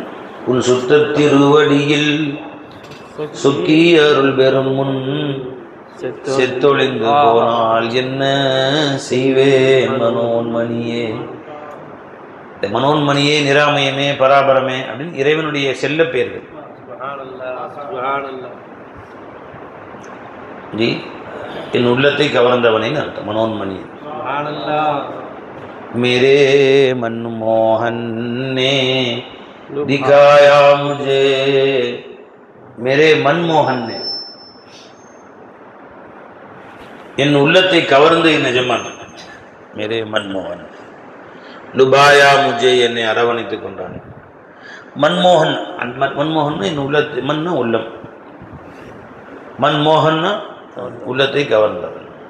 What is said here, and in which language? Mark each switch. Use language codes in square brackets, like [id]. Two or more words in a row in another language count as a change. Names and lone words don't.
[ta] உன் சுத்த திருவடியில் சுக்கி அருள் பெறும் முன் செத்தொழிந்து போனால் என்ன செய்வேன் மனோன்மணியே. மனோன்மணியே, நிராமயமே, பராபரமே அப்படின்னு இறைவனுடைய செல்ல பெயர்கள். ஜி என் உள்ளத்தை கவர்ந்தவனேன்னு அர்த்தம் மனோன்மணி. [hi] मेरे मनमोहन ने दिखाया मुझे. मेरे मनमोहन ने [ta] என் உள்ளத்தை கவர்ந்து நிஜமான [hi] मेरे मनमोहन लुभाया मुझे [ta] என்னை அரவணைத்துக் கொண்டான். மன்மோகன் மன்மோகன் என் உள்ளத்தை, மன்னா உள்ளம், மன்மோகன்னா உள்ளத்தை கவர்ந்தவன்.